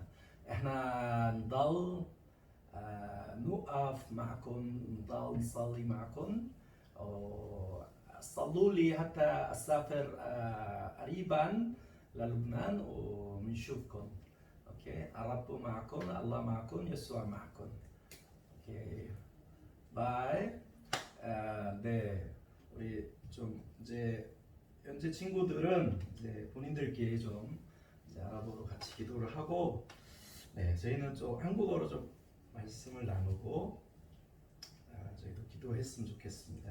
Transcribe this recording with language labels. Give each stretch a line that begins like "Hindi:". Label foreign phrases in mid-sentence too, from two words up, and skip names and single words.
Arabic: احنا نضل نوقف معكم نضل نصلي معكم صلوا لي حتى اسافر قريبا للبنان ونشوفكم. اوكي الرب معكم الله معكم يسوع معكم. اوكي 바이.
Korean: 네, 우리 좀 이제 현재 친구들은 이제 본인들끼리 좀 이제 아랍어로 같이 기도를 하고, 네, 저희는 좀 한국어로 좀 말씀을 나누고, 저희도 기도했으면 좋겠습니다.